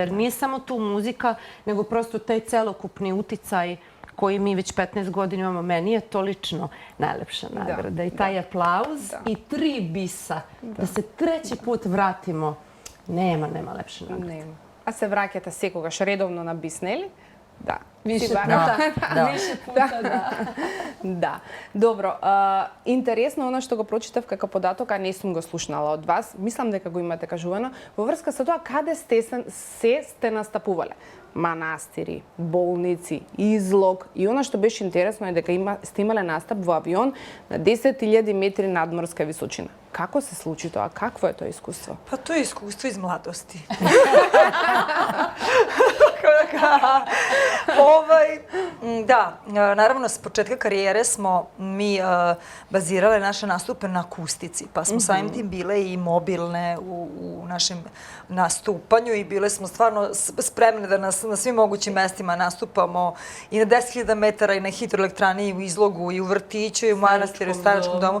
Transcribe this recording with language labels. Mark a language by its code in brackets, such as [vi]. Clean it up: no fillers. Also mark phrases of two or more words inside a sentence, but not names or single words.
[sr] Jer nije samo tu muzika, nego prosto taj celokupni uticaj koji mi već 15 godina imamo. Meni je to lično najlepša nagrada. I taj aplauz i 3 bisa, da se 3. put vratimo, nema lepše nagrade. [mk] А се vraќате секогаш редовно на бис, нели? Да. [sr] Više puta, da. [mk] Да. Добро. Интересно оно што го прочитав како податок, а не сум го слушнала од вас. Мислам дека го имате кажувано. Во врска со тоа, каде сте настапувале? Манастири, болници, излог. И оно што беше интересно е дека сте имале настап во авион на 10.000 метри надморска височина. Како се случи тоа? Какво е тоа искуство? [sr] Pa to je iskustvo iz mladosti. Da, naravno, s početka karijere smo mi bazirale naše nastupe na akustici, pa smo samim tim bile i mobilne u našem nastupanju i bile smo stvarno spremne da na svim mogućim mestima nastupamo i na 10.000 metara i na hidroelektrani, i u izlogu, i u vrtiću, i u manastiru, i u staračkom domu.